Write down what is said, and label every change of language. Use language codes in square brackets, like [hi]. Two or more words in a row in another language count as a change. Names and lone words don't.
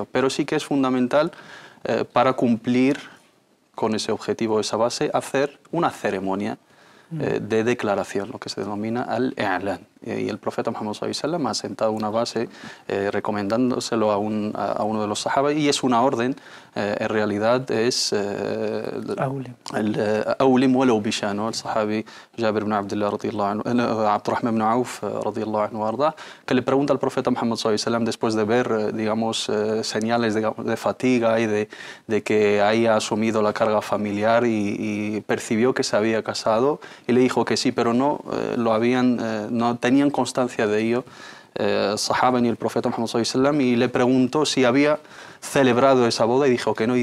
[es] Pero sí que es fundamental para cumplir con ese objetivo, esa base, hacer una ceremonia de declaración, lo que se denomina al-i'lan. Y el profeta Muhammad ﷺ ha sentado una base recomendándoselo a uno de los sahaba, y es una orden, en realidad es [ar] أولم ولو بشاة, [es] ¿no? El sahabi Jabir ibn Abdullah [ar] رضي الله عنه, [es] Abdurrahman ibn Auf [ar] رضي الله عنه [es] arda, que le pregunta al profeta Muhammad ﷺ después de ver, digamos, señales de fatiga y de que haya asumido la carga familiar y percibió que se había casado, y le dijo que sí, pero no no tenían constancia de ello sahaba ni el profeta Muhammad ﷺ, y le preguntó si había celebrado esa boda y dijo que no.